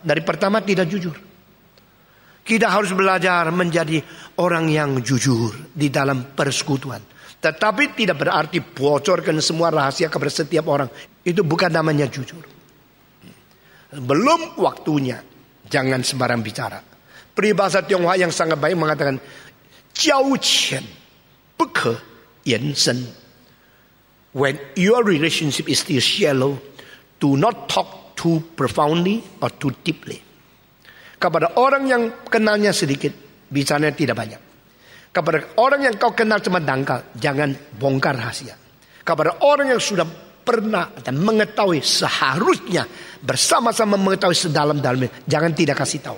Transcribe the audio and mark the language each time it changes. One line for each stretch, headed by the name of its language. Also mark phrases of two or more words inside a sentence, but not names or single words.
Indonesian: Dari pertama tidak jujur. Kita harus belajar menjadi orang yang jujur di dalam persekutuan. Tetapi tidak berarti bocorkan semua rahasia kepada setiap orang. Itu bukan namanya jujur. Belum waktunya, jangan sembarang bicara. Peribahasa Tionghoa yang sangat baik mengatakan,
Chinese: 交钱不可言深.
English: when your relationship is still shallow, do not talk too profoundly or too deeply.
Indonesian: Kepada orang yang kenalnya sedikit, bicaranya tidak banyak. Kepada orang yang kau kenal cuma dangkal, jangan bongkar rahasia. Kepada orang yang sudah pernah dan mengetahui seharusnya bersama-sama mengetahui sedalam-dalamnya, jangan tidak kasih tahu.